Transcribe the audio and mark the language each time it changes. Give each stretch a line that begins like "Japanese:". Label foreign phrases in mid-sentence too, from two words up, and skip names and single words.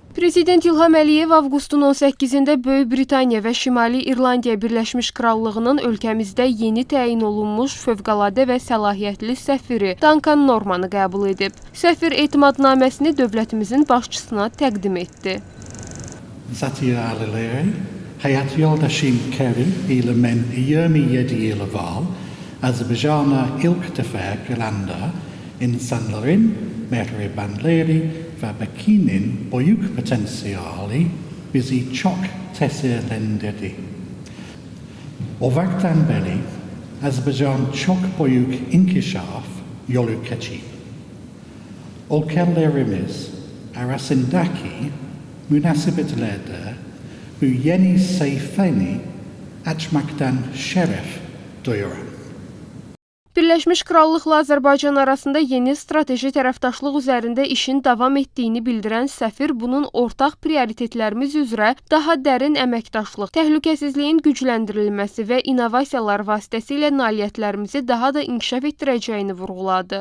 Azerbaijani: Prezident İlham Əliyev avqustun 18-də Böyük Britaniya və Şimali İrlandiya Birləşmiş Krallığının ölkəmizdə yeni təyin olunmuş fövqəladə və səlahiyyətli səfiri Duncan Normanı qəbul edib. Səfir etimadnaməsini dövlətimizin başçısına təqdim etdi.
Turkish: Zatia Alileri, hayat yoldaşım Kerim ile men 27 yıl evvel Azerbaycan'a ilk defa gelende insanların mehribanları ve Pekin'in büyük potansiyeli bizi çok tesirlendirdi. O vakten beri Azerbaycan çok büyük inkişaf yolu geçti. Ülkelerimiz arasındaki münasebetlerde bu yeni sayfayı açmaktan şeref duyuyorum.
Azerbaijani: Birləşmiş Krallıqla Azərbaycan arasında yeni strateji tərəfdaşlıq üzərində işin davam etdiyini bildirən səfir bunun ortaq prioritetlərimiz üzrə daha dərin əməkdaşlıq, təhlükəsizliyin gücləndirilməsi və innovasiyalar vasitəsilə nailiyyətlərimizi daha da inkişaf etdirəcəyini vurğuladı.